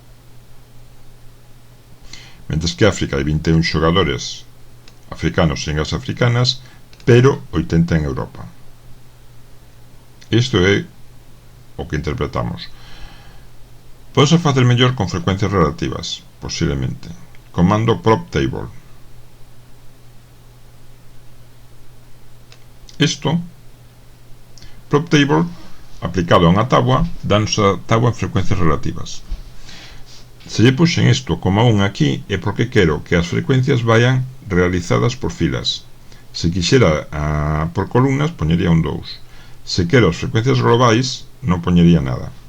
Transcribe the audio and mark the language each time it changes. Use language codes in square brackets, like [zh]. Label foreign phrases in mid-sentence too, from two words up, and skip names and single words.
[gl] Mentres que África hai 21 xogadores africanos en ligas africanas, pero 80 en Europa. Isto é o que interpretamos. Pode facer mellor con frecuencias relativas, posiblemente. Comando prop table. Isto, prop table, aplicado a unha táboa, danos a táboa en frecuencias relativas. Se lle puxen isto como 1 aquí é porque quero que as frecuencias vayan realizadas por filas. Se quixera por columnas, poñería un 2. Se quero as frecuencias globais, non poñería nada.